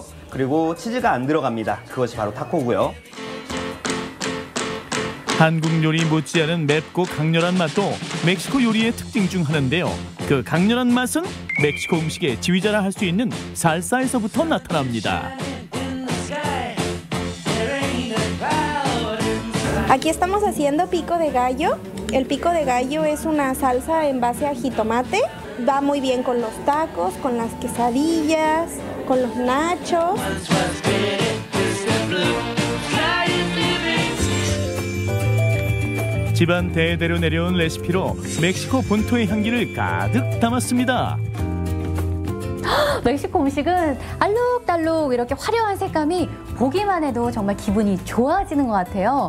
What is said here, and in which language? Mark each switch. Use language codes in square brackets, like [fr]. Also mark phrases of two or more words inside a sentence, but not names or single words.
[ko] 그리고 치즈가 안 들어갑니다. 그것이 바로 타코고요. 한국 요리 못지않은 맵고 강렬한 맛도 멕시코 요리의 특징 중 하나인데요. 그 강렬한 맛은 멕시코 음식의 지휘자라 할 수 있는 살사에서부터 나타납니다. [es] Aquí estamos haciendo pico de gallo. El pico de gallo es una salsa en base a jitomate. Va muy bien con los tacos, con las quesadillas, con los nachos. [ko] 집안 대대로 내려온 레시피로 멕시코 본토의 향기를 가득 담았습니다. 멕시코 음식은 알록달록 이렇게 화려한 색감이 보기만 해도 정말 기분이 좋아지는 것 같아요.